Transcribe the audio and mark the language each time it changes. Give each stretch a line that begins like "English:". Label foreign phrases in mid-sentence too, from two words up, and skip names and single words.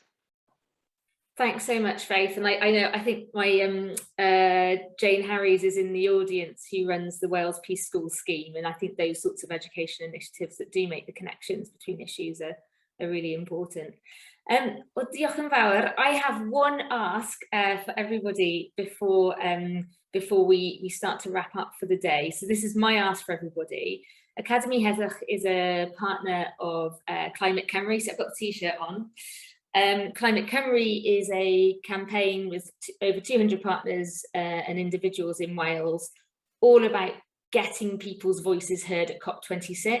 English: Thanks so much, Faith. And I think my Jane Harries is in the audience, who runs the Wales Peace School scheme. And I think those sorts of education initiatives that do make the connections between issues are really important. Well,
Welsh: diolch yn fawr.
English: I have one ask for everybody before we start to wrap up for the day. So this is my ask for everybody. Academi Heddwch is a partner of Climate Cymru, so I've got a t-shirt on. Climate Cymru is a campaign with over 200 partners and individuals in Wales, all about getting people's voices heard at COP26.